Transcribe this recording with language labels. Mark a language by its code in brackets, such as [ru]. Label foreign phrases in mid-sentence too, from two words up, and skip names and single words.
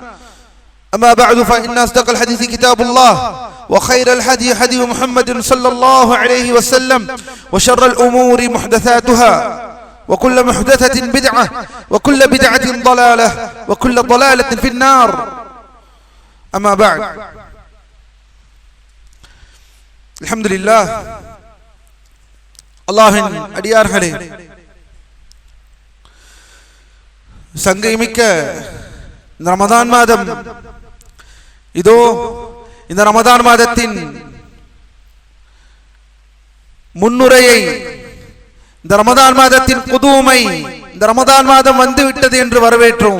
[ar] أما بعد، فإن أصدق الحديث كتاب الله، وخير الهدي هدي محمد صلى الله عليه وسلم، وشر الأمور محدثاتها، وكل محدثة بدعة، وكل بدعة ضلالة، وكل ضلالة في النار. أما بعد، [ta] அல்ஹம்துலில்லாஹ், அல்லாஹ்வின் அடியார்களே, சங்கைமிக்க இந்த ரமதான் மாதம், இதோ இந்த ரமதான் மாதத்தின் முன்னுரையை, இந்த ரமதான் மாதத்தின் புதுமை, இந்த ரமதான் மாதம் வந்து விட்டது என்று வரவேற்றோம்.